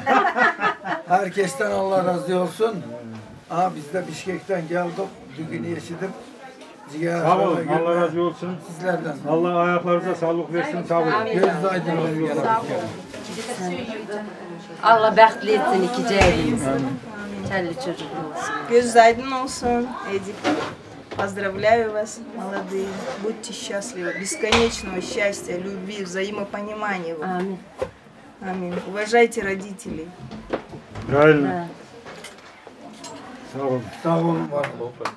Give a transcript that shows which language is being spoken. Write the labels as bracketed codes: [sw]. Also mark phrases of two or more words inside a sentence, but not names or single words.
[tr] Herkesten Allah razı olsun. Biz de Bişkek'ten geldik, düğünü yaşadık. Sağ olun, Allah razı olsun. Sizlerden. Allah ayaklarınıza sağlık versin, sağ olun. Göz aydın olsun. [az] Allah bəxtli etsin iki cəhlimiz. [tr] Çəlli çocuklu olsun. Göz aydın olsun, Эдик. [ru] Поздравляю вас, молодые. Будьте счастливы. Бесконечного счастья, любви, взаимопонимания. Аминь. Аминь. Уважайте родителей. Правильно. [tr] Sağ olun. Sağ olun. Var olun.